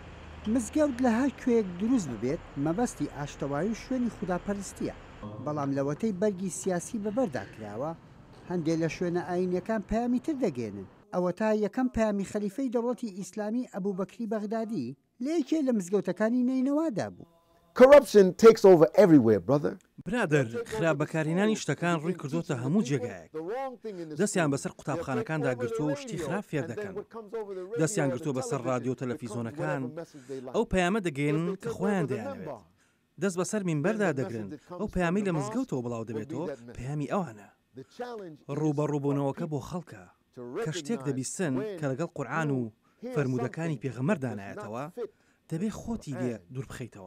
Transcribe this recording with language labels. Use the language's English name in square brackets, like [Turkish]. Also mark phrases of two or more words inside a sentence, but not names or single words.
[Central Kurdish] مزگەوت لە هەر کوێیەک دروست ببێت مەبەستی ئاشتەوایی و شوێنی خوداپەرستیە بەڵام لەوەتەی بەرگی سیاسی بەبەرداکراوە هەندێک لە شوێنە ئاینیەکان پەیامی تر دەگەێنن ئەوە تا یەکەم پەیامی خەلیفەی دەوڵەتی ئیسلامی ئەبوبەکری بەغدادی لە یەکێ لە مزگەوتەکانی نینەوادا بوو [English] Corruption takes over everywhere, brother. [Central Kurdish] برادر خراپبەکارهێنانی شتەکان ڕووی کردوتە هەموو جێگایەک دەستیان بەسەر قوتابخانەکاندا گرتووە و شتی خراپ فێر دەکەن دەستیان گرتووە بەسەر رادیۆ تەلەڤیزۆنەکان ئەو پەیامە دەگەێنن کە خۆیان دەیانەوێت دەست بەسەر مینبەردا دەگرن ئەو پەیامی لە مزگەوتەوە بڵاو دەبێتەوە پەیامی ئەوانە ڕوبەڕووبوونەوەکە بۆ خەڵکە کە شتێک دەبیستن کە لەگەڵ قورئان و فەرمودەکانی پێغەمبەر دانایەتەوە دەبێت خۆتی لێ دوور بخەیتەوە